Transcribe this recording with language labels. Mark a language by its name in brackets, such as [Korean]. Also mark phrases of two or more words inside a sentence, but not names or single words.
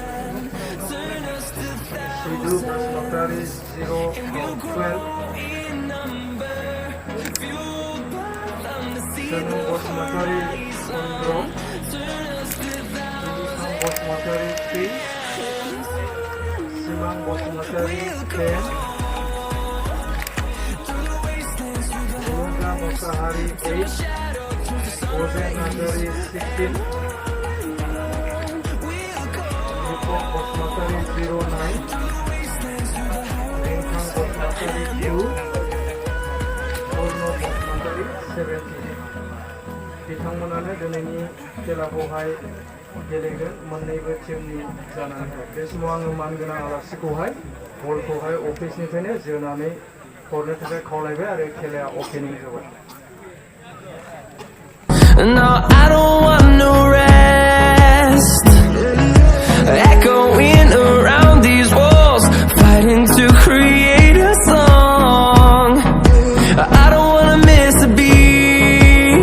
[Bodo] Sidhu Bosmatari 012, Sanu Bosmatari 1, Bosmatari 3, Simang Bosmatari 10, Mosahari 8, Ozen Nandari 16, Nipok Bosmatari 09, Ringkang Bosmatari 2, Orno Bosmatari 17. बिथांमोनानो दिनैनि खेलाखौहाय गेलेगोन मोन्नैबो टीमनि जानानैहाय। बे समाव आङो मानगोनां आलासिखौहाय बलखौहाय अफिसनिफ्रायनो जोनानै हरनो थाखाय खावलायबाय आरो खेलाया अपेनिं जाबाय। [English] No, I don't want no rest. Echoing around these walls, fighting to create a song. I don't wanna miss a beat.